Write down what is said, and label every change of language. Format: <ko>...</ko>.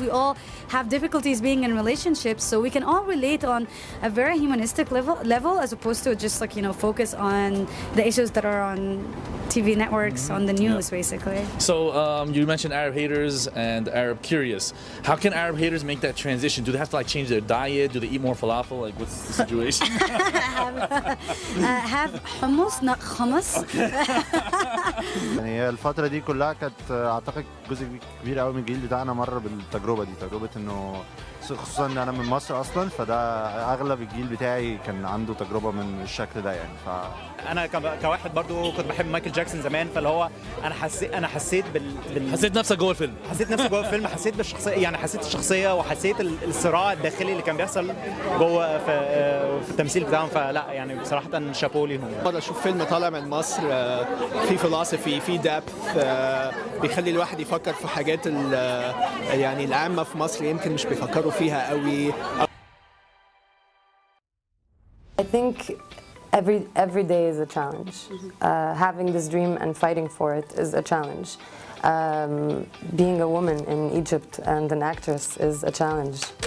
<en>We all have difficulties being in relationships, so we can all relate on a very humanistic level, as opposed to just like, you know, focus on the issues that are on TV networks, on the news, basically. So you mentioned Arab haters and Arab curious. How can Arab haters make that transition? Do they have to like change their diet? Do they eat more falafel? Like, what's the situation? Have hummus, not hummus.</en> <ar>يعني هي الفترة دي كلها كانت أعتقد جزء كبير قوي من الجيل بتاعنا مر بالتجربة دي، تجربة إنه خصوصا إن أنا من مصر أصلا، فده أغلب الجيل بتاعي كان عنده تجربة من الشكل ده يعني. أنا كواحد برضو كنت بحب مايكل جاكسون زمان، فاللي هو أنا حسيت حسيت نفسك جوه الفيلم. حسيت نفسي جوه الفيلم، حسيت بالشخصية، يعني حسيت الشخصية وحسيت الصراع الداخلي اللي كان بيحصل جوه في التمثيل بتاعهم، فلا يعني بصراحة شابو ليهم. مرة أشوف فيلم طالع من مصر في فلسفي، في دبث، بيخلي الواحد يفكر في حاجات يعني العامة في مصر يمكن مش بيفكروا فيها قوي.</ar> <en>I think every day is a challenge. Having this dream and fighting for it is a challenge. Being a woman in Egypt and an actress is a challenge.</en>